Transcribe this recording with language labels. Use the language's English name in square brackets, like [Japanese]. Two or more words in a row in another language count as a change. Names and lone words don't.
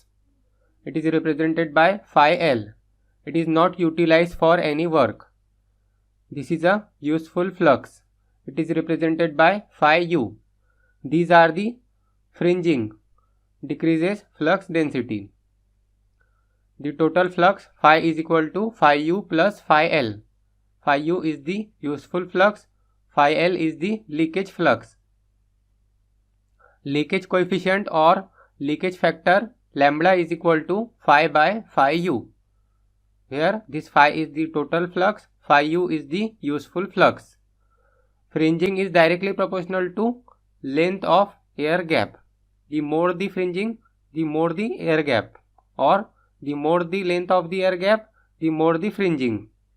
[English] It is represented by phi L. It is not utilized for any work. This is a useful flux. It is represented by phi U. These are the fringing, decreases flux density. The total flux phi is equal to phi U plus phi L. Phi U is the useful flux, phi L is the leakage flux. Leakage coefficient or leakage factor lambda is equal to phi by phi U. Here this phi is the total flux, phi U is the useful flux. Fringing is directly proportional to length of air gap. The more the fringing, the more the air gap, or the more the length of the air gap, the more the fringing.